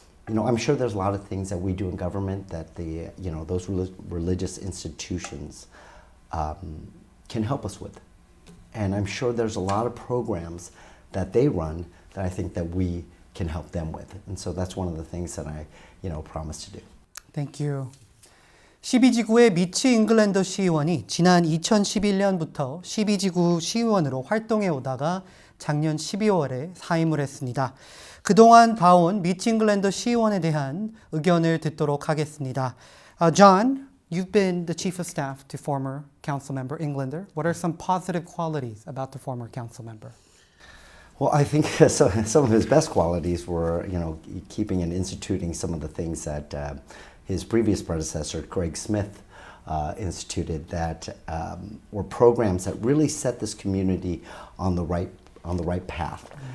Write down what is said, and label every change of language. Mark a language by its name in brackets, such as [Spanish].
[English] I'm sure there's a lot of things that we do in government that those religious institutions can help us with. And I'm sure there's a lot of programs that they run that I think that we can help them with. And so that's one of the things that I promise to do. Thank you. [Korean] 12지구의 미치 잉글랜더 시의원이 지난 2011년부터 12지구 시의원으로 활동해 오다가 작년 12월에 사임을 했습니다. 그동안 봐온 미치 잉글랜더 시의원에 대한 의견을 듣도록 하겠습니다. [English] John, you've been the chief of staff to former Councilmember Englander. What are some positive qualities about the former Councilmember? Well, I think some of his best qualities were, keeping and instituting some of the things that his previous predecessor, Greg Smith, instituted that were programs that really set this community on the right path.